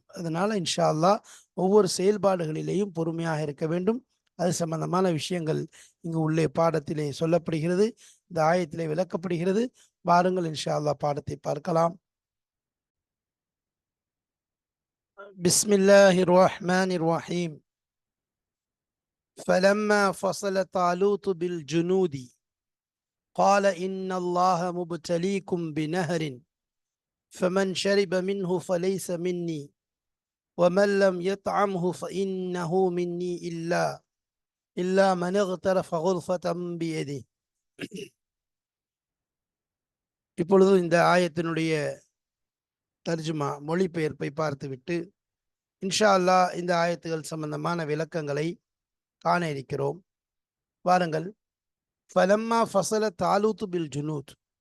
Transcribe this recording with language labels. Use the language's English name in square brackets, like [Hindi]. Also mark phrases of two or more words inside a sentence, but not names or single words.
[Tamil] அதனால [Arabic] إن شاء الله [Tamil] ஒவ்வொரு செயல்பாடுகளிலேயும் பொறுமையாக இருக்க வேண்டும். அது சம்பந்தமான விஷயங்கள் இங்கு உள்ளே பாடத்திலே சொல்லப்படுகிறது, இந்த ஆயத்திலே விளக்கப்படுகிறது. வாருங்கள் [Arabic] إن شاء الله [Tamil] பாடத்தை பார்க்கலாம். [Arabic] بسم الله الرحمن الرحيم. فلما فصل طالوت بالجنود قال إن الله مبتليكم بنهر فمن شرب منه فليس مني ومن لم يطعمه فإنه مني إلا من اغترف غرفة بيده. [Tamil] இப்பொழுது இந்த ஆயத்தினுடைய தர்ஜுமா மொழிபெயர்ப்பை பார்த்துவிட்டு [Arabic] إن شاء الله [Tamil] இந்த ஆயத்துகள் சம்பந்தமான விளக்கங்களை காண இருக்கிறோம். [Arabic] வாருங்கள். فلما فصل طالوت بالجنود.